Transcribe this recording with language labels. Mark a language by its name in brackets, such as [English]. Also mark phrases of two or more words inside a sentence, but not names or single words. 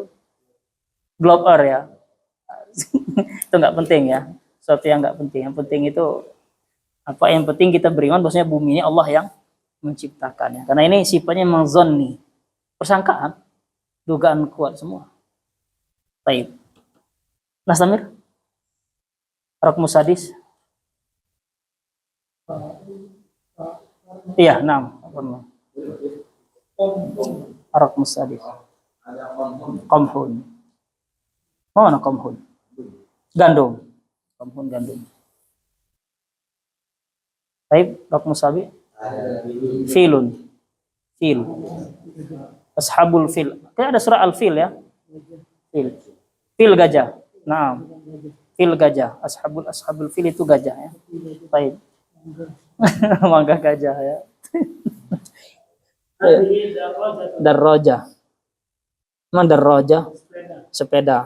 [English] Globe earth [Indonesian] ya. Itu enggak penting ya. Sesuatu yang enggak penting. Yang penting itu apa? Yang penting kita beriman bahwasanya bumi ini Allah yang menciptakannya. Karena ini sifatnya memang zonni. Persangkaan. Dugaan kuat semua. Baik. Nastamir? [Arabic] رقم سادس? Iya, 6. رقم سادس. قمح. [Indonesian] Mana qamhun? Gandum. Qamhun gandum. Baik, [Arabic] رقم سادس. فيل. فيل. أصحاب الفيل. [Indonesian] Kayak ada surah al-fil ya. Fil. Fil gajah. Nah, fil gajah. [Arabic] أصحاب الفيل [Indonesian] itu gajah ya. Baik. Mangga gajah ya. [Arabic] دراجة. [Indonesian] Mana darroja? Sepeda.